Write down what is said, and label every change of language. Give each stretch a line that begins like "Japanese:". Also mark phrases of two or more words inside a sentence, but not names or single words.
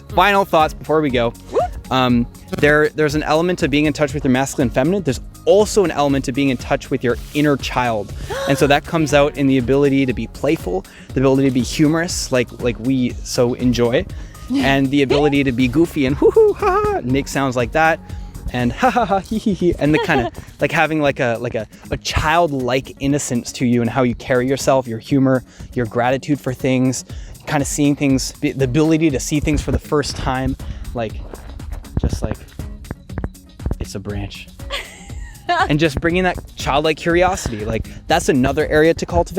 English: Final thoughts before we go. There's an element to being in touch with your masculine and feminine. There's also an element to being in touch with your inner child. And so that comes out in the ability to be playful, the ability to be humorous, like we so enjoy, and the ability to be goofy and hoo hoo ha ha, make sounds like that, and ha ha ha hee hee hee, and the kind of like having like a childlike innocence to you and how you carry yourself, your humor, your gratitude for things, kind of seeing things, the ability to see things for the first time, just like it's a branch. And just bringing that childlike curiosity, like that's another area to cultivate.